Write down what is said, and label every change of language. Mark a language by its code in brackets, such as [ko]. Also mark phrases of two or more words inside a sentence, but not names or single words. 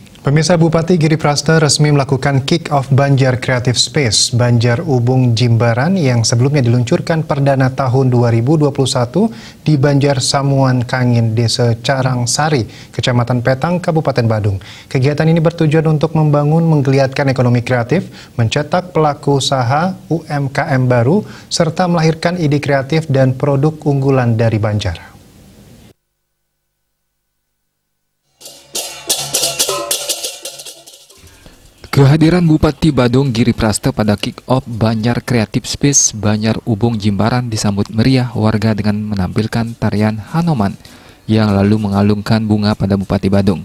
[id] Pemirsa, Bupati Giri Prasta resmi melakukan kick-off Banjar Creative Space Banjar Ubung Jimbaran yang sebelumnya diluncurkan perdana tahun 2021 di Banjar Samuan Kangin, Desa Carangsari, Kecamatan Petang, Kabupaten Badung. Kegiatan ini bertujuan untuk membangun menggeliatkan ekonomi kreatif, mencetak pelaku usaha UMKM baru, serta melahirkan ide kreatif dan produk unggulan dari Banjar. Kehadiran Bupati Badung Giri Prasta pada kick-off Banjar Creative Space Banjar Ubung Jimbaran disambut meriah warga dengan menampilkan tarian Hanoman yang lalu mengalungkan bunga pada Bupati Badung.